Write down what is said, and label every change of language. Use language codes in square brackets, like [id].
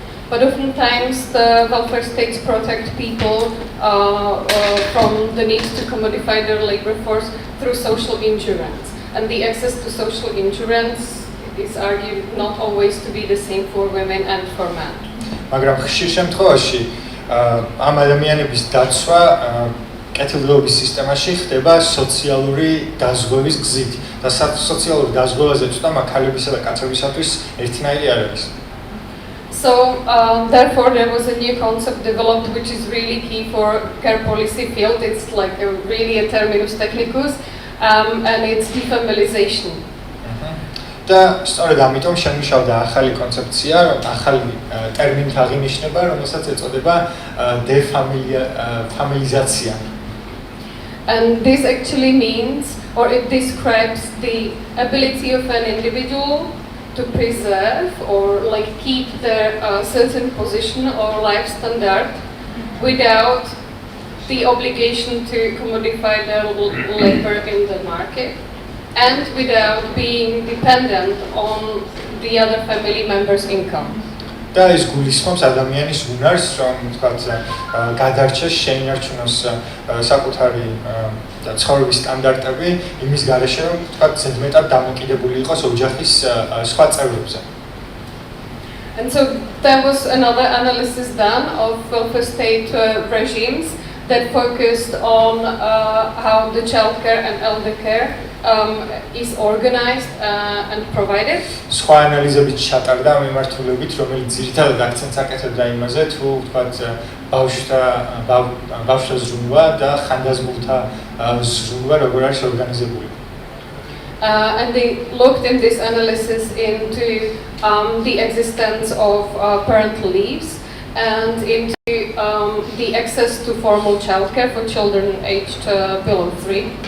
[en] But oftentimes the welfare states protect people from the need to commodify their labor force through social insurance. And the access to social insurance is argued not always to be the same for women and for men. [ka] მაგრამ ხშირ შემთხვევაში ამ ადამიანების დაცვა კეთილდღეობის სისტემაში ხდება სოციალური დაზღვევის გზით და სოციალური დაზღვევაზე ცოტა მაქალებისა და კაცებისათვის ერთნაირი არ არის. [en] So therefore there was a new concept developed which is really key for care policy field. It's like really a terminus technicus. And it's defamilization. [ka] და სწორედ ამიტომ შემუშავდა ახალი კონცეფცია, ახალი ტერმინით აღინიშნება, რომელსაც ეწოდება დეფამილიზაცია. [en] And this actually means, or it describes the ability of an individual to preserve or like keep their certain position or life standard without the obligation to commodify their labor in the market and without being dependent on the other family members' income. [ka] და ეს გულისხმობს ადამიანის უნარს, რომ თქვათ გადარჩეს, შეინარჩუნოს საკუთარი ცხოვრების სტანდარტები იმის გარეშე, რომ თქვათ ზედმეტად დამოკიდებული იყოს ოჯახის სხვა წევრებზე. [en] And so there was another analysis done of welfare state regimes that focused on how the childcare and elder care is organized and provided. [ka] სხვა ანალიზებით ჩატარდა ამ მიმართულებით, რომელიც ძირითადად აქცენტს აკეთებდა იმაზე, თუ ვთქვათ ბავშვთა ზრუნვა და ხანდაზმულთა ზრუნვა როგორ არის ორგანიზებული. [en] And they looked in this analysis into the existence of parental leaves and into the access to formal childcare for children aged below 3.